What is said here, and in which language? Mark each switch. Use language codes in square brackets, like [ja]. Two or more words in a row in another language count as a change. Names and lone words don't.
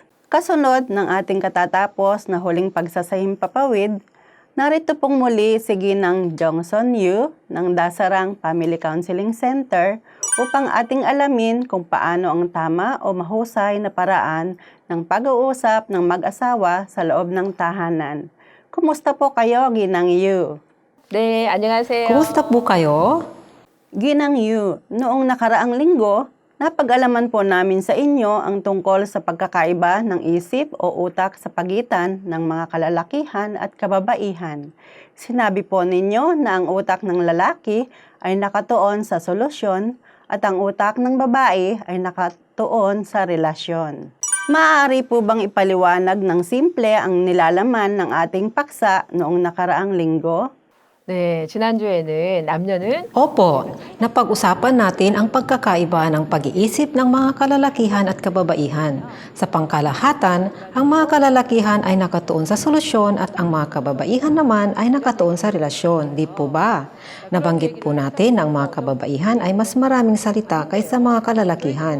[tl] Kasunod ng ating katatapos na huling pagsasahimpapawid, narito pong muli si Ginang Johnson Yu ng Dasarang Family Counseling Center upang ating alamin kung paano ang tama o mahusay na paraan ng pag-uusap ng mag-asawa sa loob ng tahanan. Kumusta po kayo, Ginang Yu? [ko] 네, 안녕하세요. [tl] Kumusta po kayo? Ginang Yu, noong nakaraang linggo, napag-alaman po namin sa inyo ang tungkol sa pagkakaiba ng isip o utak sa pagitan ng mga kalalakihan at kababaihan. Sinabi po ninyo na ang utak ng lalaki ay nakatuon sa solusyon at ang utak ng babae ay nakatuon sa relasyon. Maaari po bang ipaliwanag ng simple ang nilalaman ng ating paksa noong nakaraang linggo? [ko] 네, 지난주에는 남녀는 [tl] Opo, napag-usapan natin ang pagkakaiba ng pag-iisip ng mga kalalakihan at kababaihan. Sa pangkalahatan, ang mga kalalakihan ay nakatuon sa solusyon at ang mga kababaihan naman ay nakatuon sa relasyon. Di po ba? Nabanggit po natin na ang mga kababaihan ay mas maraming salita kaysa mga kalalakihan.